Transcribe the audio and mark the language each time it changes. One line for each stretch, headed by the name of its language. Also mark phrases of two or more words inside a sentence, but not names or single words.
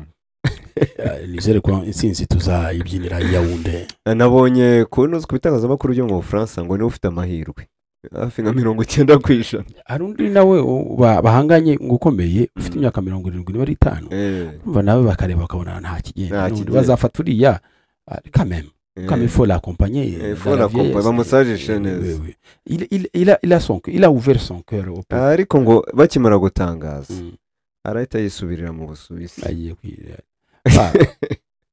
Kinyarwanda: Nizere ko insinzi tuzayibyinira Yaounde. Nabonye kuno kubitangazamakuru byo mu Bufaransa ngo ni ufite amahirwe hafi nka 90%. Hari undi nawe bahanganye ngukomeye ufite imyaka 75 umva nawe bakareba bakabona nta kigenda bazafata uriya
French: quand même il faut l'accompagner
Kinyarwanda: bamusagishe neza.
French: Il a ouvert son cœur
Kinyarwanda: ariko ngo bakimara gutangaza arahita yisubirira mu Busuwisi agiye kwirira